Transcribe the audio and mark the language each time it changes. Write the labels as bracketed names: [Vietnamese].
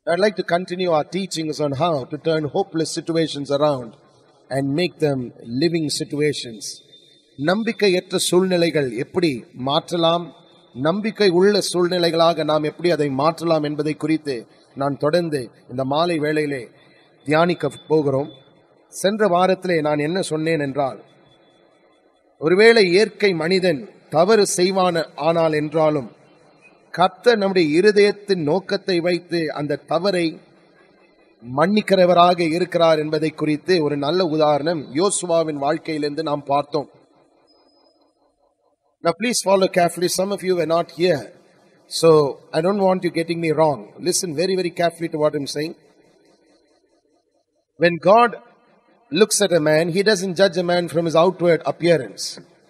[English] I'd like to continue our teachings on how to turn hopeless situations around and make them living situations. [Tamil] நம்பிக்கையற்ற சூழ்நிலைகள் எப்படி மாற்றலாம், நம்பிக்கை உள்ள சூழ்நிலைகளாக நாம் எப்படி அதை மாற்றலாம் என்பதை குறித்து நான் தொடர்ந்து இந்த மாலை வேளையிலே தியானிக்க போகிறோம். சென்ற வாரத்திலே நான் என்ன சொன்னேன் என்றால், ஒருவேளை இயற்கை மனிதன் தவறு செய்வான் ஆனால் என்றாலும் கர்த்தர் நம்முடைய இருதயத்தின் நோக்கத்தை வைத்து அந்த தவறை மன்னிக்கிறவராக இருக்கிறார் என்பதை குறித்து ஒரு நல்ல உதாரணம் யோசுவாவின் வாழ்க்கையிலிருந்து நாம் பார்த்தோம். [English] Now please follow carefully. Some of you were not here, so I don't want you getting me wrong. Listen very, very carefully to what I'm saying. When God looks at a man, He doesn't judge a man from his outward appearance.